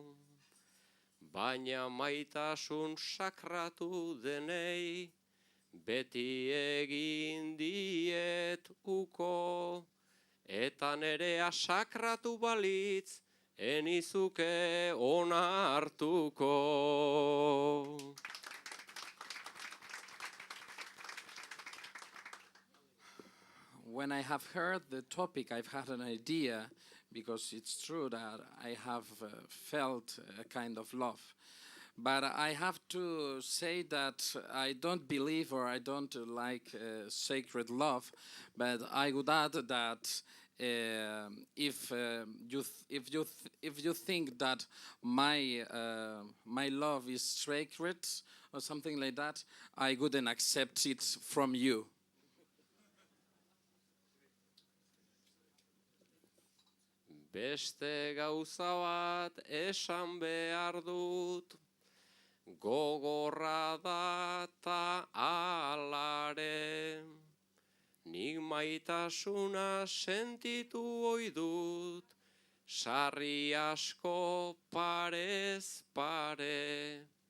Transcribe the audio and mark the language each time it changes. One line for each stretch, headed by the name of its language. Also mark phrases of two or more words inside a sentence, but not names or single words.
Basque: Baina maitasun sakratu denei, beti egin diet uko, eta nerea sakratu balitz, enizuke onartuko.
English: When I have heard the topic, I've had an idea, because it's true that I have felt a kind of love. But I have to say that I don't believe, or I don't like sacred love, but I would add that if you think that my love is sacred or something like that, I wouldn't accept it from you.
Basque: Beste gauza bat esan behar dut, gogorra da ta alare. Nik maitasuna sentitu ohi dut, sarri asko parez pare.